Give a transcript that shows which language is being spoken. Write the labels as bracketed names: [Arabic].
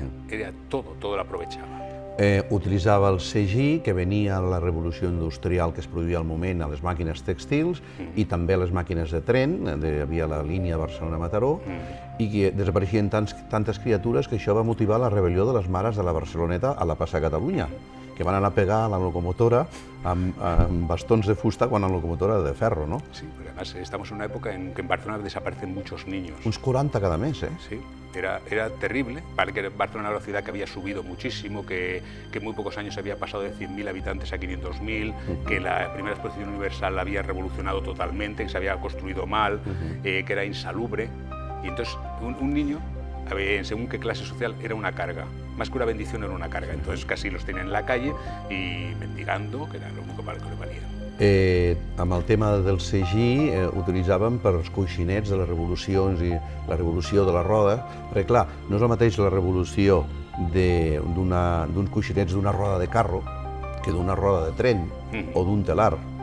[Spanish] Ella todo lo aprovechaba. [Catalan] Utilitzava el segí que venia a la revolució industrial que es produïa al moment a les màquines tèxtils i també a les màquines de tren, hi havia la línia Barcelona-Mataró, i que desapareixien tantes criatures que això va motivar la rebel·lió de les mares de la Barceloneta a la plaça Catalunya, que van anar a pegar a la locomotora amb bastons de fusta quan la locomotora era de ferro, ¿no? [Spanish] Sí, porque además estamos en una época en que en Barcelona desaparecen muchos niños. [Catalan] Uns 40 cada mes, ¿eh? [Spanish] Sí, era terrible. Para que Barcelona era una ciudad que había subido muchísimo, que en muy pocos años había pasado de 100.000 habitantes a 500.000, que la primera exposición universal la había revolucionado totalmente, que se había construido mal, que era insalubre. Y entonces un niño, según qué clase social, era una carga. Más que una bendición, era una carga. Entonces casi los tenían en la calle y mendigando, que era lo único para que le valía. [Catalan] Amb el tema del segí utilitzàvem per als coixinets de les revolucions i la revolució de la roda, perquè clar, no és el mateix la revolució d'uns coixinets d'una roda de carro que d'una roda de tren o d'un telar.